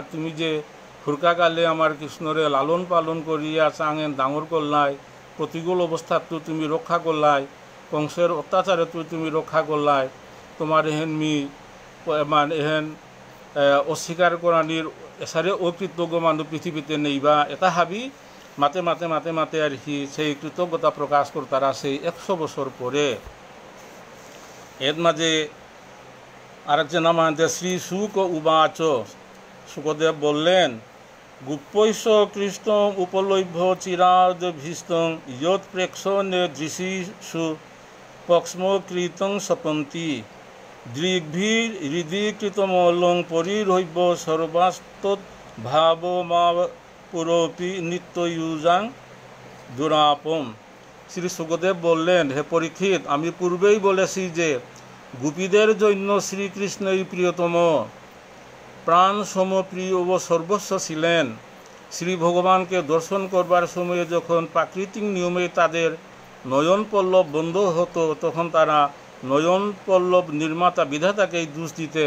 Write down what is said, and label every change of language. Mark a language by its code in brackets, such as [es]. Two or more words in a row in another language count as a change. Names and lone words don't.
[syl] তুমি যে হুরকাকালে আমার কৃষ্ণরে লালন পালন করিয়া চাঙেন ডাঙর করলাই, প্রতিকূল অবস্থাতো তুমি রক্ষা করলাই, কংসের অত্যাচারে তুমি রক্ষা করলাই। তোমার এহেন এহেন অস্বীকার করানির এসারে অকৃতজ্ঞ মানুষ পৃথিবীতে নেইবা। এটা হাবি মাতে মাতে মাতে মাতে আর কি সেই কৃতজ্ঞতা প্রকাশ করতারা সেই 100 বছর পরে। [bn] এর মাঝে আরেকজন আমাদের শ্রী শুক উবাচ শুকদেব বললেন [sa] গুপ্পৈষ কৃষ্ণ উপলভ্য চিরাদ ভীস্তং ইয়ৎ প্রেক্ষণে দৃশিষু পক্ষ্মকৃতং সপন্তি দৃগ্ভির হৃদিকৃতমলং পরিরৈব সর্বাস্তৎ ভাবমা পুরোপি নিত্যয়ুজাং দুরাপম। [bn] শ্রী সুখদেব বললেন হে পরীক্ষিত, আমি পূর্বেই বলেছি যে গোপীদের জন্য শ্রীকৃষ্ণই প্রিয়তম, প্রাণ সমপ্রিয় ও সর্বস্ব ছিলেন। শ্রী ভগবানকে দর্শন করবার সময়ে যখন প্রাকৃতিক নিয়মে তাদের নয়ন পল্লব বন্ধ হতো তখন তারা নয়ন পল্লব নির্মাতা বিধাতাকেই দোষ দিতেন।